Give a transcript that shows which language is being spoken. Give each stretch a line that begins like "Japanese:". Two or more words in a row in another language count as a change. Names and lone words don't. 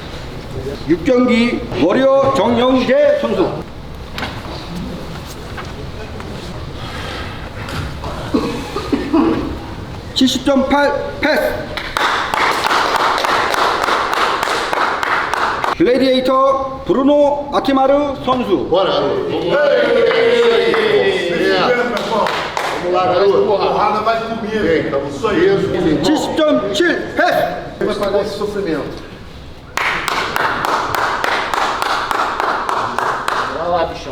Korean: 6경기 워리어 정영재 선수. 70.8 패스. 글래디에이터 브루노 아티마르 선수.
Portuguese: Bora, garoto. Vamos lá, garoto. Porrada vai comer. Bem, estamos só isso.
Korean: 70.7 패스.
Portuguese: Vai pagar esse sofrimento. Vai lá, bichão.